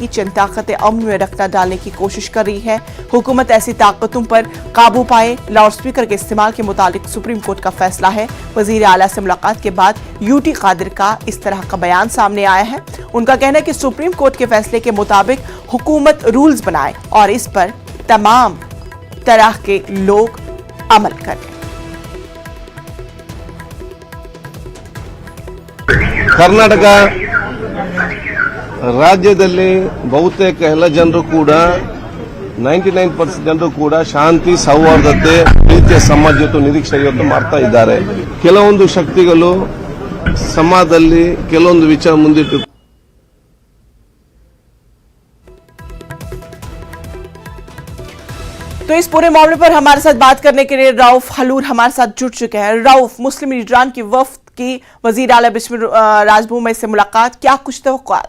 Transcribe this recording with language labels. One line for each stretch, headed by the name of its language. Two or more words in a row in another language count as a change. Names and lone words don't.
Urdu: چند طاقتیں امن میں رکھنا ڈالنے کی کوشش کر رہی ہے۔ حکومت ایسی طاقتوں پر قابو پائے,
English: loud speaker
Urdu: کے استعمال کے متعلق
English: Supreme Court
Urdu: کا فیصلہ ہے. وزیر اعلیٰ سے ملاقات کے بعد یو ٹی قادر کا اس طرح کا بیان سامنے آیا ہے. ان کا کہنا ہے کہ
English: Supreme Court
Urdu: کے فیصلے کے مطابق حکومت رولز بنائے اور اس پر تمام طرح کے لوگ عمل کریں.
Kannada: ಕರ್ನಾಟಕ ರಾಜ್ಯದಲ್ಲಿ ಬಹುತೇಕ ಎಲ್ಲ ಜನರು ಕೂಡ 99% ಜನರು ಕೂಡ ಶಾಂತಿ ಸೌಹಾರ್ದತೆ ಪ್ರೀತಿಯ ಸಮಾಜ ಇವತ್ತು ನಿರೀಕ್ಷೆ ಇವತ್ತು ಮಾಡ್ತಾ ಇದ್ದಾರೆ. ಕೆಲವೊಂದು ಶಕ್ತಿಗಳು ಸಮಾಜದಲ್ಲಿ ಕೆಲವೊಂದು ವಿಚಾರ ಮುಂದಿಟ್ಟು
Urdu: تو اس پورے معاملے پر ہمارے ساتھ بات کرنے کے لیے رؤف ہلور ہمارے ساتھ جڑ چکے ہیں. رؤف، مسلم لیڈران کی وفد کی وزیر اعلیٰ بسوراج ممبئی سے ملاقات، کیا کچھ توقعات?